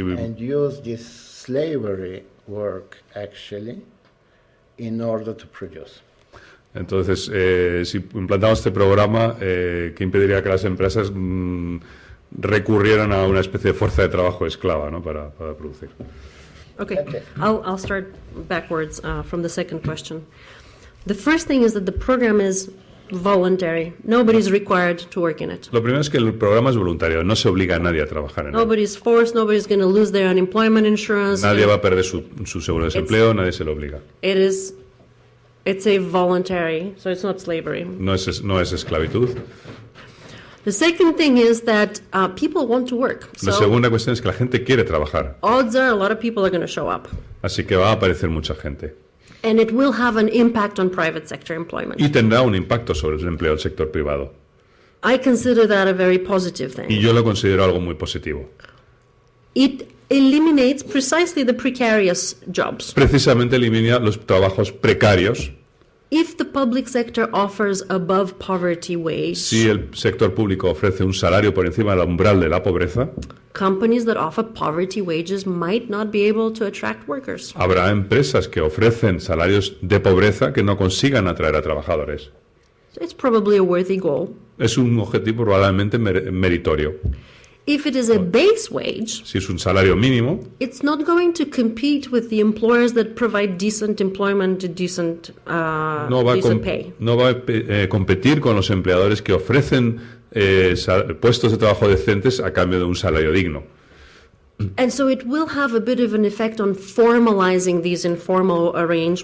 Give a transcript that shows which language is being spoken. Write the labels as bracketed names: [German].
[English] and use this slavery work actually in order to produce. [Spanish] Entonces, si implantamos este programa, ¿qué impediría que las empresas recurrieran a una especie de fuerza de trabajo esclava, ¿no? para producir? [English] Okay, Okay. I'll start backwards from the second question. The first thing is that the program is voluntary. Nobody's required to work in it. [Spanish] Lo primero es que el programa es voluntario, no se obliga a nadie a trabajar en él. [English] Nobody's forced. Nobody's going to lose their unemployment insurance. [Spanish] Nadie va a perder su seguro de desempleo, nadie se lo obliga. [English] It's a voluntary, so it's not slavery. [Spanish] No es esclavitud. [English] The second thing is that people want to work. [Spanish] La [English] So [Spanish] segunda cuestión es que la gente quiere trabajar, [English] odds are a lot of people are going to show up. [Spanish] así que va a aparecer mucha gente. [English] And it will have an impact on private sector employment. [Spanish] Y tendrá un impacto sobre el empleo del sector privado. [English] I consider that a very positive [Spanish] Y [English] thing. [Spanish] yo lo considero algo muy positivo. [English] It eliminates precisely the precarious jobs. [Spanish] Precisamente elimina los trabajos precarios. [English] If the public sector offers above poverty wage, [Spanish] Si el sector público ofrece un salario por encima del umbral de la pobreza, [English] companies that offer poverty wages might not be able to attract workers. [Spanish] habrá empresas que ofrecen salarios de pobreza que no consigan atraer a trabajadores. [English] So it's probably a worthy goal. [Spanish] Es un objetivo probablemente meritorio. [English] If it is a base wage, [Spanish] Si es un salario mínimo, [English] it's not going to compete with the employers that provide decent employment, decent, [Spanish] no va a, [English] decent pay. [Spanish] no va a competir con los empleadores que ofrecen puestos de trabajo decentes a cambio de un salario digno. [English] And so it will have a bit of an effect on formalizing these informal arrangements.